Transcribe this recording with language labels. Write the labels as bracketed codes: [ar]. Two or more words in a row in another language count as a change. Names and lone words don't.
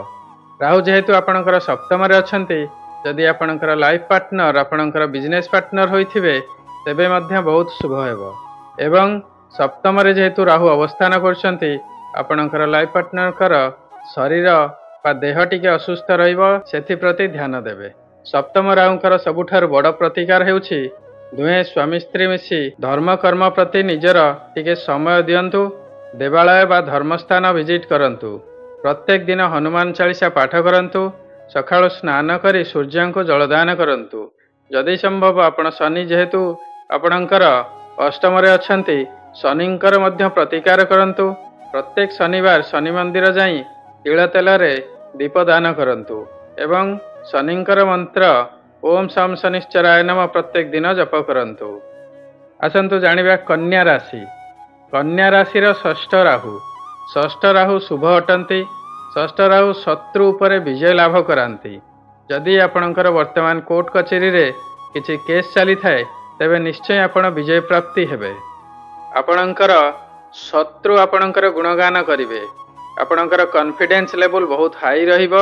[or] ରାହୁ ଯେହେତୁ ଆପଣଙ୍କର ସପ୍ତମ ରେ ଅଛନ୍ତି, ଯଦି ଆପଣଙ୍କର [en] life partner [or] ଆପଣଙ୍କର [en] business partner [or] ହୋଇଥିବେ ତେବେ ମଧ୍ୟ ବହୁତ ଶୁଭ ହେବ। ଏବଂ ସପ୍ତମ ରେ ଯେହେତୁ ରାହୁ ଅବସ୍ଥାନ କରୁଛନ୍ତି, ଆପଣଙ୍କର [en] life partner [or] କର ଶରୀର ବା ଦେହ ଟିକେ ଅସୁସ୍ଥ ରହିବ, ସେଥି ପ୍ରତି ଧ୍ୟାନ ଦେବେ। ସପ୍ତମ ରାହୁଙ୍କର ସବୁଠାରୁ ବଡ଼ ପ୍ରତିକାର ହେଉଛି ଦୁହେଁ ସ୍ୱାମୀ ସ୍ତ୍ରୀ ମିଶି ଧର୍ମ କର୍ମ ପ୍ରତି ନିଜର ଟିକେ ସମୟ ଦିଅନ୍ତୁ। ଦେବାଳୟ ବା ଧର୍ମସ୍ଥାନ ଭିଜିଟ କରନ୍ତୁ। ପ୍ରତ୍ୟେକ ଦିନ ହନୁମାନ ଚାଳିଶା ପାଠ କରନ୍ତୁ। ସକାଳୁ ସ୍ନାନ କରି ସୂର୍ଯ୍ୟ କୁ ଜଳଦାନ କରନ୍ତୁ। ଯଦି ସମ୍ଭବ ଆପଣ ଶନି ଯେହେତୁ ଆପଣଙ୍କର ଅଷ୍ଟମ ରେ ଅଛନ୍ତି, ଶନିଙ୍କର ମଧ୍ୟ ପ୍ରତିକାର କରନ୍ତୁ। ପ୍ରତ୍ୟେକ ଶନିବାର ଶନି ମନ୍ଦିର ଯାଇ ତିଳ ତେଲ ରେ ଦୀପଦାନ କରନ୍ତୁ ଏବଂ ଶନିଙ୍କର ମନ୍ତ୍ର [sa] ओम शम शनिश्चराय नमः [or] ପ୍ରତ୍ୟେକ ଦିନ ଜପ କରନ୍ତୁ। ଆସନ୍ତୁ ଜାଣିବା କନ୍ୟା ରାଶି। କନ୍ୟା ରାଶି ଷଷ୍ଠ ରାହୁ। ଷଷ୍ଠ ରାହୁ ଶୁଭ ଅଟନ୍ତି। ଷଷ୍ଠ ରାହୁ ଶତ୍ରୁ ଉପରେ ବିଜୟ ଲାଭ କରାନ୍ତି। ଯଦି ଆପଣଙ୍କର ବର୍ତ୍ତମାନ କୋର୍ଟ କଚେରୀ ରେ କିଛି କେସ ଚାଲି ଥାଏ ତେବେ ନିଶ୍ଚୟ ଆପଣ ବିଜୟ ପ୍ରାପ୍ତି ହେବେ। ଆପଣଙ୍କର ଶତ୍ରୁ ଆପଣଙ୍କର ଗୁଣଗାନ କରିବେ। ଆପଣଙ୍କର [en] confidence level [or] ବହୁତ ହାଇ ରହିବ।